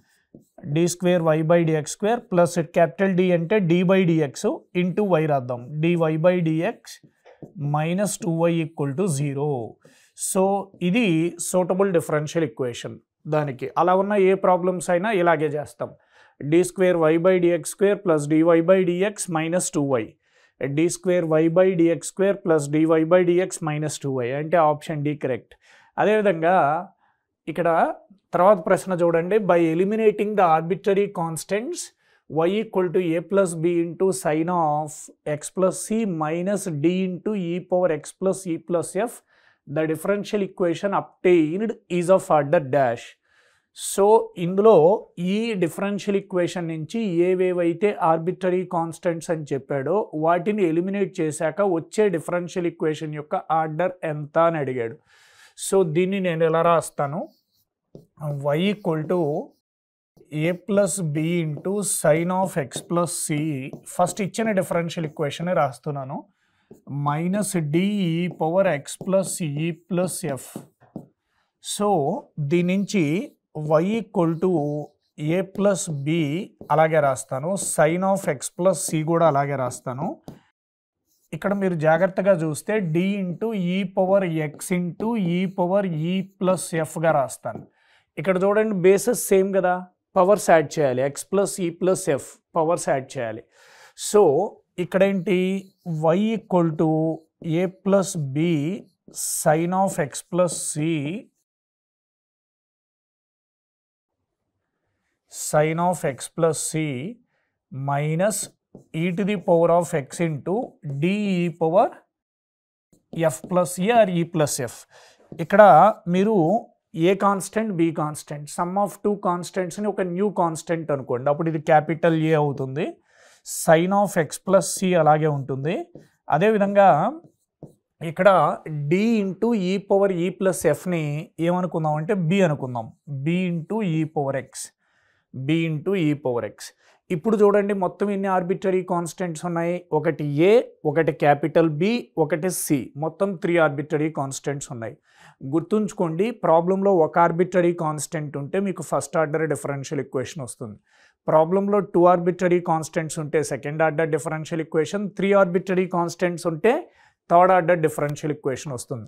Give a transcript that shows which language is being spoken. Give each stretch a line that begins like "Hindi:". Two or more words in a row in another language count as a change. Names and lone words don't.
Telugu: d²y/dx² ప్లస్
English: capital D
Telugu: అంటే d/dx ఇంటూ y రాద్దాం.
English: dy/dx - 2y = 0.
Telugu: సో ఇది
English: suitable differential equation.
Telugu: దానికి అలా ఉన్న ఏ ప్రాబ్లమ్స్ అయినా ఇలాగే చేస్తాం.
English: d²y/dx² ప్లస్ dy/dx - 2y, d²y/dx² ప్లస్ dy/dx - 2y, అంటే option D correct.
Telugu: అదేవిధంగా ఇక్కడ తర్వాత ప్రశ్న చూడండి,
English: by eliminating the arbitrary constants y = a + b × sin of x + c minus d × e power x + e + f, the differential equation obtained is of order dash.
Telugu: సో ఇందులో ఈ
English: differential equation
Telugu: నుంచి ఏవేవైతే
English: arbitrary constants
Telugu: అని చెప్పాడో వాటిని ఎలిమినేట్ చేశాక వచ్చే
English: differential equation
Telugu: యొక్క ఆర్డర్ ఎంత అని అడిగాడు. సో దీన్ని నేను ఎలా రాస్తాను?
English: y = a + b × sin of x + c, first ఇచ్చిన differential equation
Telugu: రాస్తున్నాను,
English: -d e power x + e + f.
Telugu: సో దీని నుంచి y = a + b అలాగే రాస్తాను,
English: sin of x + c
Telugu: కూడా అలాగే రాస్తాను. ఇక్కడ మీరు జాగ్రత్తగా చూస్తే
English: d × e power x × e power e + f
Telugu: రాస్తాను. ఇక్కడ చూడండి,
English: bases same
Telugu: కదా,
English: powers add
Telugu: చేయాలి,
English: x + e + f powers add
Telugu: చేయాలి. సో ఇక్కడ ఏంటి?
English: y = a + b sin of x + c sin of x + c minus e to the power of x into d e power f plus e or e plus f.
Telugu: ఇక్కడ మీరు
English: A constant, B constant, sum of two constantsని
Telugu: ఒక
English: new constant
Telugu: అనుకోండి, అప్పుడు ఇది
English: capital A
Telugu: అవుతుంది.
English: sine of x + c
Telugu: అలాగే ఉంటుంది. అదేవిధంగా ఇక్కడ
English: d × e power e + fని
Telugu: ఏమనుకుందాం అంటే b అనుకుందాం,
English: b × e power x, b × e power x.
Telugu: ఇప్పుడు చూడండి, మొత్తం ఎన్ని ఆర్బిటరీ కాన్స్టెంట్స్ ఉన్నాయి? ఒకటి a, ఒకటి క్యాపిటల్ B, ఒకటి c, మొత్తం 3
English: arbitrary constants
Telugu: ఉన్నాయి. గుర్తుంచుకోండి, ప్రాబ్లంలో ఒక
English: arbitrary constant
Telugu: ఉంటే మీకు
English: first order differential equation
Telugu: వస్తుంది. ప్రాబ్లంలో 2
English: arbitrary constants
Telugu: ఉంటే
English: second order differential equation,
Telugu: 3
English: arbitrary constants
Telugu: ఉంటే
English: third order differential equation
Telugu: వస్తుంది.